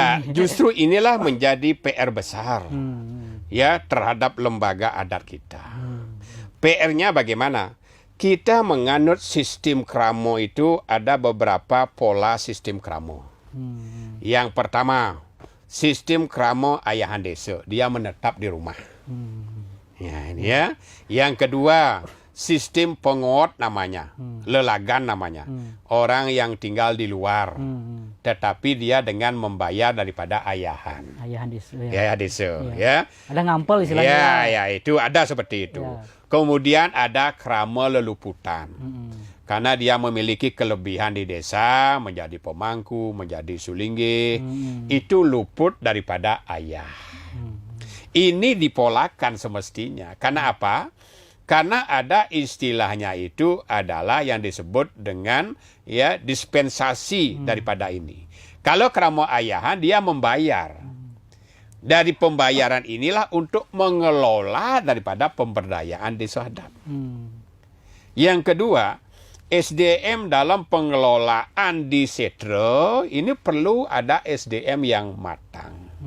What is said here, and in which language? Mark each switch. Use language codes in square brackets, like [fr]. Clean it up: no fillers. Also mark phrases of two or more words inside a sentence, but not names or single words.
[id] Ya, justru inilah menjadi PR besar ya terhadap lembaga adat kita. PR-nya bagaimana? Kita menganut sistem kramo itu ada beberapa pola sistem kramo. Yang pertama, sistem kramo ayahan desa, dia menetap di rumah. Ya, ini ya. Yang kedua, sistem pengot namanya, lelagan namanya. Orang yang tinggal di luar, tetapi dia dengan membayar daripada ayahan. Ayahan desa. Ya, desa. Ya. Ada ngampel istilahnya. Ya, itu ada seperti itu. Ya. Kemudian ada [ban] krama leluputan. [id] Karena dia memiliki kelebihan di desa, menjadi pemangku, menjadi sulinggi, itu luput daripada ayah. Ini dipolakan semestinya. Karena apa? Karena ada istilahnya itu adalah yang disebut dengan ya dispensasi daripada ini. Kalau krama ayahan dia membayar. Dari pembayaran inilah untuk mengelola daripada pemberdayaan desa adat. Yang kedua, SDM dalam pengelolaan di Setro ini perlu ada SDM yang matang.